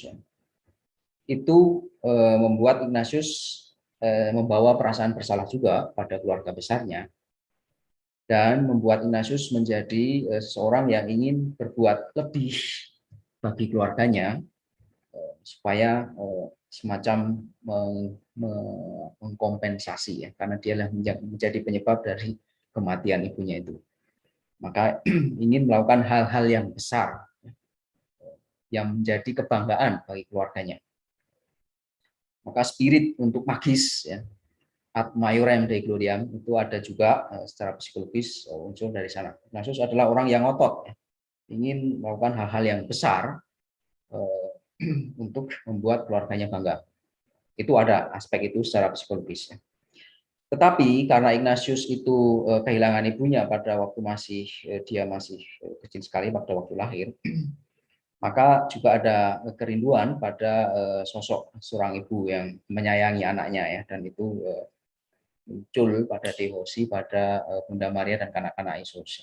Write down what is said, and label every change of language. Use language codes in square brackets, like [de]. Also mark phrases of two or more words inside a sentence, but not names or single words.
[id] Itu membuat Ignatius membawa perasaan bersalah juga pada keluarga besarnya, dan membuat Ignatius menjadi seseorang yang ingin berbuat lebih bagi keluarganya, supaya semacam mengkompensasi ya, karena dialah menjadi penyebab dari kematian ibunya itu. Maka ingin melakukan hal-hal yang besar yang menjadi kebanggaan bagi keluarganya. Maka spirit untuk magis ya, [la] ad maiorem Dei gloriam, [id] itu ada juga secara psikologis unsur dari sana. Ignatius adalah orang yang ngotot ya, ingin melakukan hal-hal yang besar untuk membuat keluarganya bangga. Itu ada aspek itu secara psikologis ya. Tetapi karena Ignatius itu kehilangan ibunya pada waktu dia masih kecil sekali pada waktu lahir, maka juga ada kerinduan pada sosok seorang ibu yang menyayangi anaknya ya, dan itu muncul pada devosi pada Bunda Maria dan kanak-kanak Yesus.